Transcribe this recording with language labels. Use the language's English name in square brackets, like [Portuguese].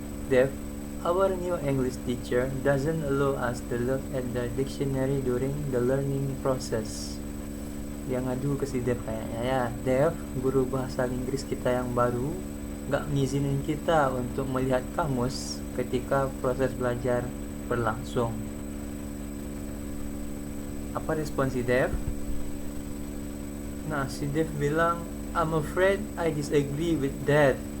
[English] Dev, our new English teacher doesn't allow us to look at the dictionary during the learning process. [Indonesian] Dia ngadu ke si Dev kayaknya ya. Dev, guru bahasa Inggris kita yang baru gak ngizinin kita untuk melihat kamus ketika proses belajar berlangsung. Apa respon si Dev? Nah, si Dev bilang, [English] I'm afraid I disagree with that.